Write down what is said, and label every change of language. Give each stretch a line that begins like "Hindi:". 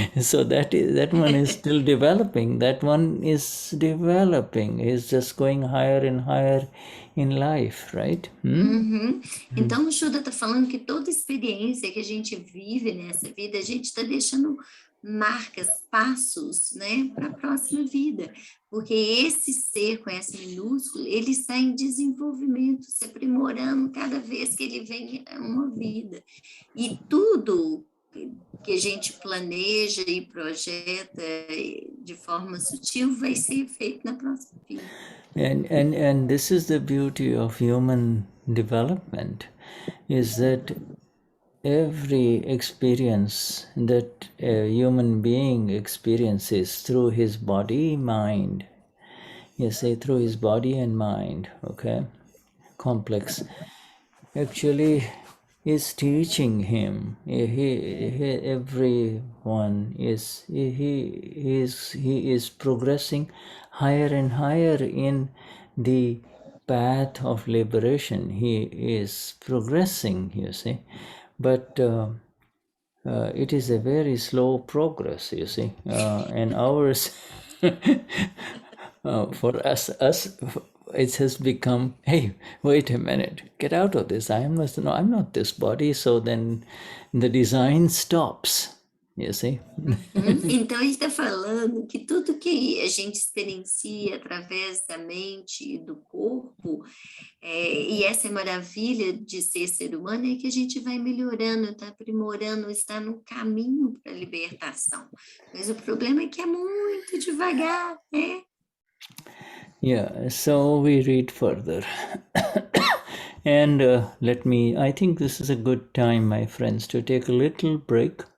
English: So that one is still developing. That one is developing. He's just going higher and higher in life, right?
Portuguese: Então o Shuddha está falando que toda experiência que a gente vive nessa vida, a gente está deixando marcas, passos, né, para a próxima vida, porque esse ser com esse minúsculo, ele está em desenvolvimento, se aprimorando cada vez que ele vem a uma vida, e tudo que a gente planeja e projeta de forma sutil vai ser feito na próxima vida.
English: And this is the beauty of human development, is that every experience that a human being experiences through his body, mind, through his body and mind, okay, complex, actually is teaching him. Everyone is he is progressing higher and higher in the path of liberation. He is progressing, you see, but it is a very slow progress, you see, and ours for us it has become, hey, wait a minute, get out of this. I'm not this body. So then the design stops, you see.
Portuguese: Então ele está falando que tudo que a gente experiencia através da mente e do corpo, e essa é a maravilha de ser humano, é que a gente vai melhorando, está aprimorando, está no caminho para a libertação. Mas o problema é que é muito devagar, né?
English: Yeah, so we read further. And I think this is a good time, my friends, to take a little break.